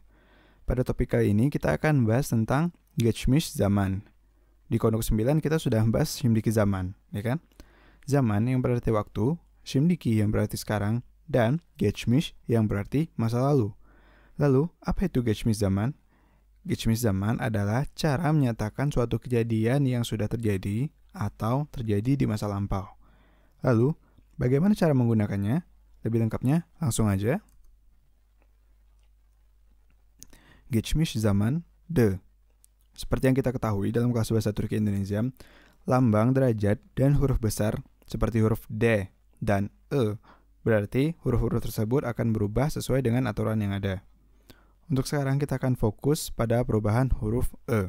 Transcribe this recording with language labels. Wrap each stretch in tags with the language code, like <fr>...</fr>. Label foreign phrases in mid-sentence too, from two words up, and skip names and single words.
<id>Pada topik kali ini kita akan membahas tentang</id> <tr>geçmiş zaman.</tr> <id>Di kodok 9 kita sudah membahas</id> <tr>şimdiki zaman,</tr> <id>ya kan? Zaman yang berarti waktu, şimdiki yang berarti sekarang, dan geçmiş yang berarti masa lalu. Lalu, apa itu</id> <tr>geçmiş zaman? Geçmiş zaman</tr> <id>adalah cara menyatakan suatu kejadian yang sudah terjadi atau terjadi di masa lampau. Lalu, bagaimana cara menggunakannya? Lebih lengkapnya, langsung aja.</id> <tr>Geçmiş zaman de.</tr> <id>Seperti yang kita ketahui dalam kelas bahasa Turki Indonesia, lambang, derajat, dan huruf besar seperti huruf D dan E berarti huruf-huruf tersebut akan berubah sesuai dengan aturan yang ada. Untuk sekarang kita akan fokus pada perubahan huruf E.</id>